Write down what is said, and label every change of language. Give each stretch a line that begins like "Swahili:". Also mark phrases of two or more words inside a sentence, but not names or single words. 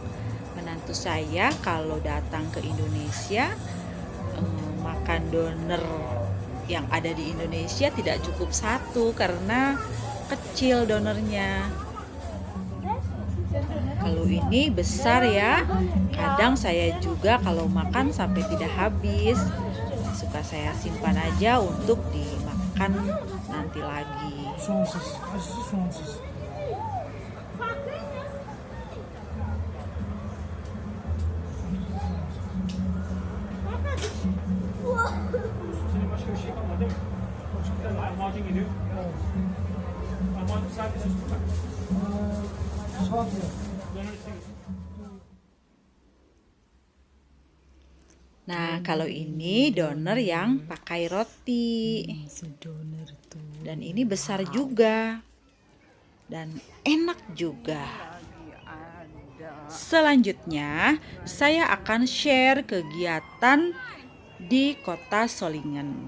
Indonesian: Menantu saya kalau datang ke Indonesia makan donor yang ada di Indonesia tidak cukup satu karena kecil donornya. Kalau ini besar ya. Kadang saya juga kalau makan sampai tidak habis. Suka saya simpan aja untuk dimakan nanti lagi.
Turkish: Sonsuz. Acısı sonsuz. Senin başka bir şey kalmadı değil mi? Başka bir tane lahmacun geliyor. Lahmacun sadece üstü mü? Saat ya. Döner istemiyorsun.
Indonesian: Nah, kalau ini donor yang pakai roti. Donor tuh. Dan ini besar juga. Dan enak juga. Selanjutnya, saya akan share kegiatan di Kota Solingen.